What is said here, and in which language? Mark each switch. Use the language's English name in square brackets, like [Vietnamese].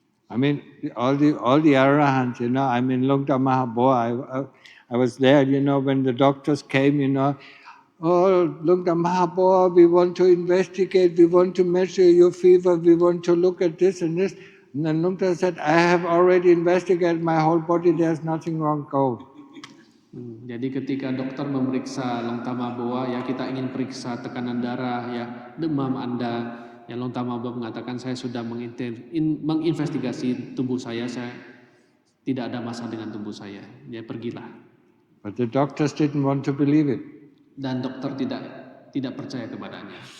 [English] I mean all the arahants, I mean Lungta Mahaboa, I was there, when the doctors came, oh, Lungta Mahaboa, we want to investigate, we want to measure your fever, we want to look at this and this. And then Lungta said, I have already investigated my whole body, there's nothing wrong, go. [Indonesian] Jadi ketika dokter memeriksa Lungta Mahaboa, ya kita ingin periksa tekanan darah, ya demam Anda, ya Lungta Mahaboa mengatakan saya sudah menginvestigasi tubuh saya tidak ada masalah dengan tubuh saya, ya pergilah. [English] But the doctors didn't want to believe it. [Indonesian] Dan dokter tidak percaya kepadanya.